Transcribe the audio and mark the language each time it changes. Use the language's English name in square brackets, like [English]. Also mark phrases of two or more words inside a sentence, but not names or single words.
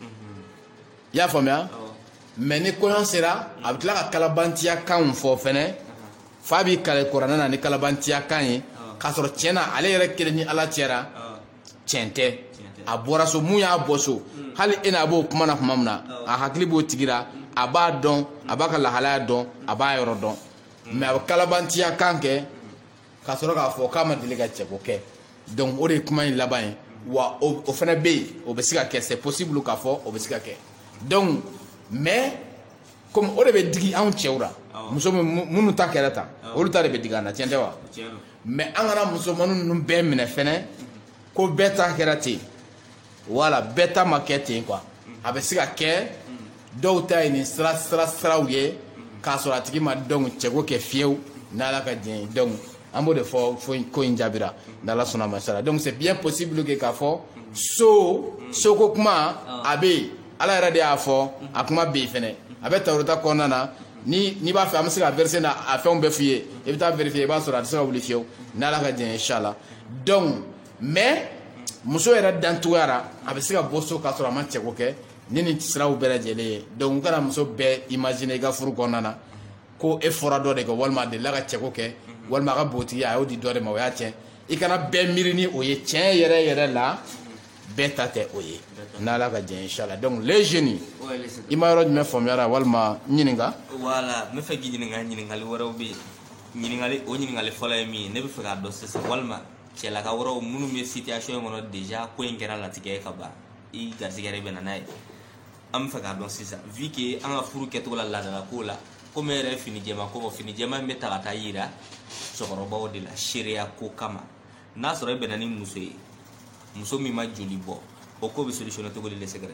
[Bambara] i y'a faamuya mais ni kɔɲɔ sera a bɛ tila ka kalabantiya kanw fɔ fɛnɛ fa bi kale korana na ni kalabantiya kan ye k'a sɔrɔ tiɲɛ na ale yɛrɛ kelen ni ala cɛra tiɲɛ tɛ a bɔra so mun y'a bɔ so hali e n'a b'o kuma na tuma min na a hakili b'o tigira a b'a dɔn a b'a ka lahalaya dɔn a b'a yɔrɔ dɔn mais a bɛ kalabantiya kan kɛ k'a sɔrɔ k'a fɔ k'a ma deli ka cɛko kɛ donc o de ye kuma in laban ye wa o fana bɛ yen o bɛ se ka kɛ [French] c'est possible [Bambara] k'a fɔ o bɛ se ka kɛ [French] donc mais comme [Bambara] o de bɛ digi anw cɛw la muso minnu ta kɛra tan olu ta de bɛ digi an na tiɲɛ tɛ wa mais an kana musomaninw ninnu bɛɛ minɛ fɛnɛ ko bɛɛ ta kɛra ten wala bɛɛ ta ma kɛ ten quoi a bɛ se ka kɛ dɔw ta ye nin siraw ye k'a sɔrɔ a tigi ma donc cɛko kɛ fiyewu n'ala ka diɲɛ ye donc an b'o de fɔ ko in jaabira n'ala sɔnna ma sara [French] donc c'est bien possible [Bambara] que k'a fɔ soko kuma a bɛ yen ala yɛrɛ de y'a fɔ a kuma bɛ yen fɛnɛ a bɛ tawureta kɔnɔna na ni b'a fɛ an bɛ se ka verser na a fɛnw bɛɛ f'i ye i bɛ taa vérifier i b'a sɔrɔ a tɛ se ka wuli fiyewu n'ala ka diɲɛ inchallah [French] donc mais [Bambara] muso yɛrɛ dancogoya la a bɛ se ka bɔ so k'a sɔrɔ a ma cɛko kɛ ni nin siraw bɛɛ lajɛlen ye donc n kana muso bɛɛ imaginer i ka furu kɔnɔna na ko e fɔra dɔ de kɛ walima a delila ka cɛko kɛ walima a ka bogotigi a y'o di dɔ de ma o y'a tiɲɛ i kana bɛɛ miiri ni o ye tiɲɛ yɛrɛ yɛrɛ la bɛɛ ta tɛ o ye n'ala ka diɲɛ inchallah [French] donc les jeunes [Bambara] i ma yɔrɔ jumɛn faamuyara walima ɲininka voilà n bɛ fɛ k'i ɲininka ɲininkali wɛrɛw bɛ yen o ɲininkali fɔlɔ ye min ye ne bɛ fɛ k'a dɔn sisan walima cɛlaka wɛrɛw minnu bɛ situation in kɔnɔ déjà ko in kɛra latigɛ ye ka ban i garisɛgɛ bɛ na n'a ye an bɛ fɛ k'a dɔn sisan [French] vu que [Bambara] an ka furu kɛcogo la laadala ko la komi e yɛrɛ ye fini jɛma ko fɔ fini jɛma in bɛ ta ka taa yira cɛkɔrɔbaw de la seereya ko kama n'a sɔrɔ e bɛnna ni muso ye muso min ma joli bɔ o ko bɛ solutionner cogo di le sɛgɛrɛ